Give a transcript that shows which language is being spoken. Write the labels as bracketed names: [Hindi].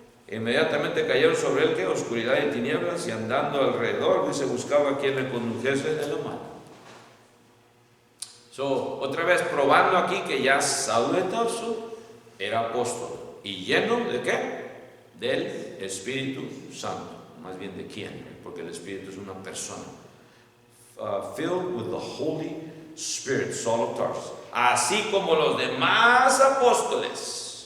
[Spanish] Inmediatamente cayeron sobre él que oscuridad y tinieblas, y andando alrededor, dice, buscaba a quien le condujese de la mano. Otra vez probando aquí que ya Saulo de Tarso era apóstol. ¿Y lleno de qué? Del Espíritu Santo. Más bien de quién, porque el Espíritu es una persona. [English] Filled with the Holy Spirit, Saul of Tarso. [Spanish] Así como los demás apóstoles.